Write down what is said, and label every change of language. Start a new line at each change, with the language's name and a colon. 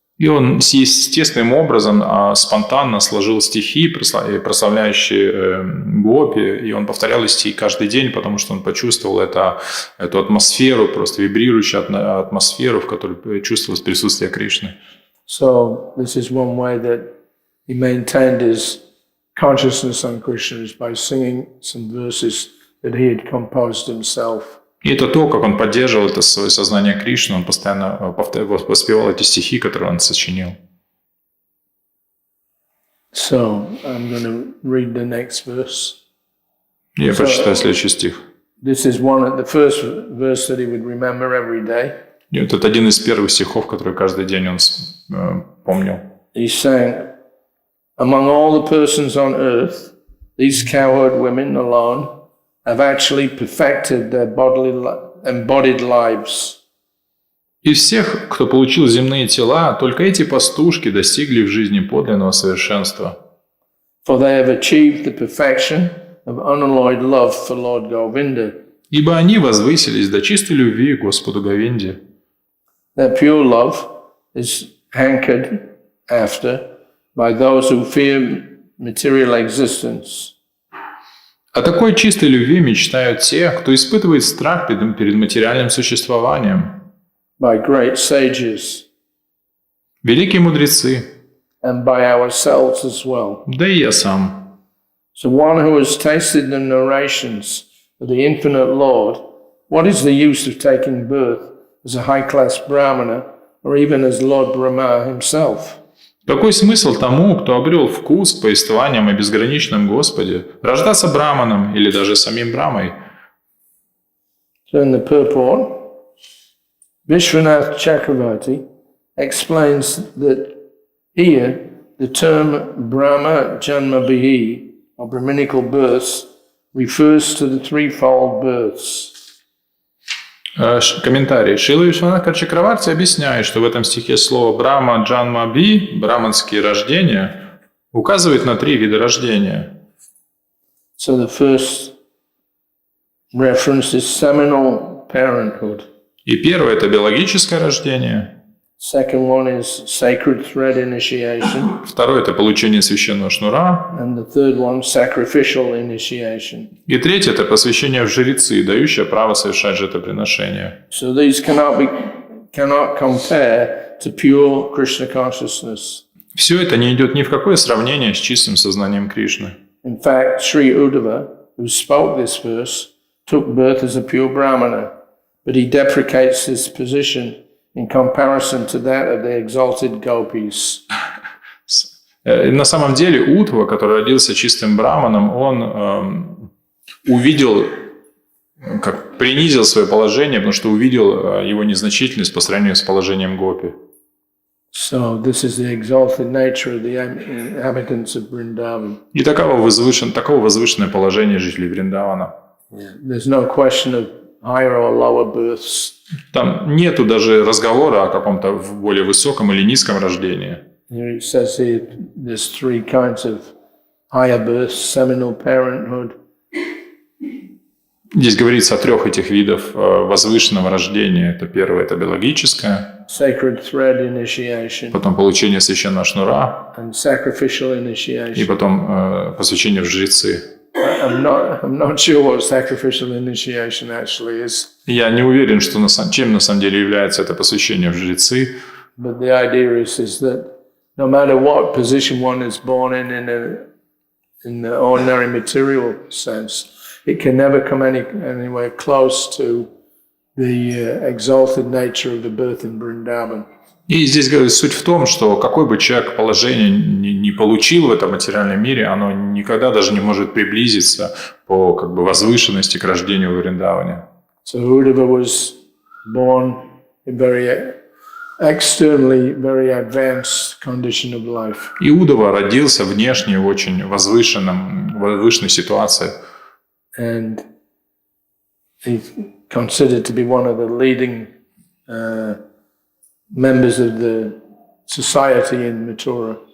Russian: И он естественным образом спонтанно сложил стихи, прославляющие гопи, и он повторял эти стихи каждый день, потому что он почувствовал эту атмосферу, просто вибрирующую атмосферу, в которой чувствовалось присутствие Кришны.
English: So this is one way that he maintained his consciousness on Krishna, is by singing some verses that he had composed himself.
Russian: И это то, как он поддерживал это свое сознание Кришны, он постоянно воспевал эти стихи, которые он сочинил.
English: So I'm going to read the next verse.
Russian: Я прочитаю следующий стих.
English: This is the first verse that he would remember every day.
Russian: И вот это один из первых стихов, который каждый день он помнил.
English: He sang, "Among all the persons on earth, these cowherd women alone have actually perfected their embodied lives."
Russian: Из всех, кто получил земные тела, только эти пастушки достигли в жизни подлинного совершенства.
English: For they have achieved the perfection of unalloyed love for Lord Govinda.
Russian: Ибо они возвысились до чистой любви к Господу Говинде.
English: Their pure love is hankered after by those who fear material existence.
Russian: О такой чистой любви мечтают те, кто испытывает страх перед материальным существованием.
English: By great sages.
Russian: Великие мудрецы.
English: And by ourselves as well.
Russian: Да и я сам.
English: So one who has tasted the narrations of the infinite Lord, what is the use of taking birth as a high-class Brahmana or even as Lord Brahma himself?
Russian: Какой смысл тому, кто обрел вкус к повествованиям о безграничном Господе, рождаться браманом или даже самим Брамой?
English: So in the purport, Vishwanath Chakravarti explains that here the term Brahma Janmabhihi, or Brahminical births, refers to the threefold births.
Russian: Комментарий. Шрила Вишванатха Чакраварти объясняет, что в этом стихе слово «брахма джанма би» браманские рождения указывает на 3 вида рождения.
English: So the first reference is seminal parenthood.
Russian: И первое – это биологическое рождение.
English: Second one is sacred thread initiation.
Russian: Второе – это получение священного шнура.
English: And the third one, sacrificial initiation.
Russian: И третье – это посвящение в жрецы, дающее право совершать жертвоприношения.
English: So these cannot compare to pure Krishna consciousness.
Russian: Все это не идет ни в какое сравнение с чистым сознанием Кришны.
English: In fact, Sri Uddhava, who spoke this verse, took birth as a pure Brahmana, but he deprecates his position in comparison to that of the exalted gopis.
Russian: На самом деле Удхава, который родился чистым браманом, он увидел, как принизил свое положение, потому что увидел его незначительность по сравнению с положением гопи.
English: So this is the exalted nature of the inhabitants of Vrindavan.
Russian: И таково возвышенное положение жителей Вриндавана.
English: There's no question of higher or lower births.
Russian: Там нету даже разговора о каком-то более высоком или низком рождении.
English: Here it says here there's 3 kinds of higher births: seminal parenthood.
Russian: Здесь говорится о 3 этих видов возвышенного рождения. Это первое – это биологическое.
English: Sacred thread initiation.
Russian: Потом получение священного шнура.
English: And sacrificial initiation.
Russian: И потом посвящение в жрецы.
English: I'm not sure what sacrificial initiation actually is.
Russian: Я не уверен, что чем на самом деле является это посвящение в жрецы.
English: But the idea is that no matter what position one is born in the ordinary material sense, it can never come anywhere close to the exalted nature of the birth in Vrindavan.
Russian: И здесь суть в том, что какой бы человек положение не получил в этом материальном мире, оно никогда даже не может приблизиться по возвышенности к рождению в Вриндаване.
English: So Uddhava was born in very externally very advanced condition of life.
Russian: Иудова родился внешне в очень возвышенной ситуации.
English: And he's considered to be one of the leading members of the society in Mathura.